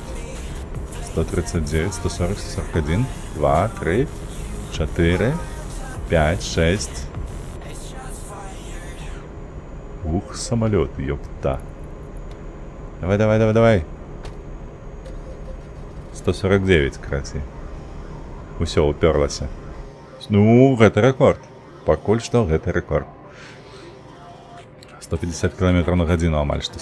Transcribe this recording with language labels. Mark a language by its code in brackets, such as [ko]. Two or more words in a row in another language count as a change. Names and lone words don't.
[ru] 139, 140, 141, 2, 3, 4, 5, 6. Ух, самолет, ёпта. Давай, давай, давай, давай. 149, кстати. [be] Усё, уперлася. Ну, гэта рэкорд. Пакуль што гэта рэкорд. 150 км на гадзіну амаль што.